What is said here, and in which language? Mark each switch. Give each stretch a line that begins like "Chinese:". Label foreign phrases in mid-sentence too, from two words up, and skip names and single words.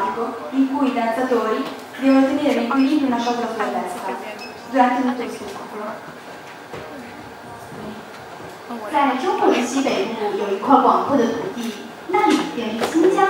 Italian: in cui i danzatori devono tenere in equilibrio una cosa sulla testa durante tutto il spettacolo.
Chinese: 在中国的西北部有一块广阔的土地，那里便是新疆。